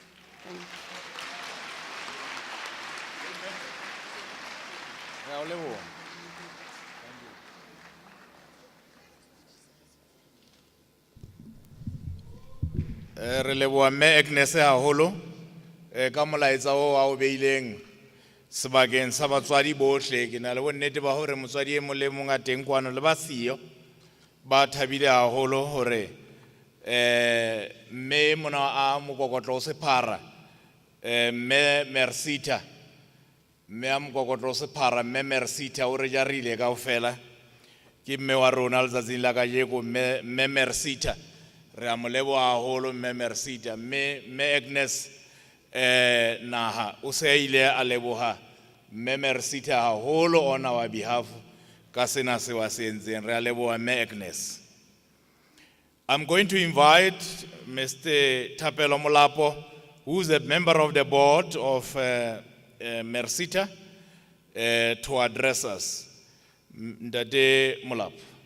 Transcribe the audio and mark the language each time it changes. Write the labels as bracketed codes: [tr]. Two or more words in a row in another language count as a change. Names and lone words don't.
[st] Re leboha me Agnes haholo ka molaetsa o a o beileng sebakeng sa batswadi bohle. Ke na le bonnete ba hore motswadi e mong le mong a teng kwano le ba siyo ba thabile haholo hore me mona a mokokotlo o sephara me MERSETA me a mokokotlo o sephara me MERSETA o re jarile kaofela ke mme wa rona letsatsing la kajeko me MERSETA. Re a mo leboha haholo me MERSETA. Me Agnes Naha o se ile a leboha me MERSETA haholo [en] on our behalf [st] ka sena se wa se entseng. Re a leboha me Agnes. [en] I'm going to invite Mr. Thapelo Molapo, who is a member of the board of MERSETA, to address us. [st] Ndade Molapo.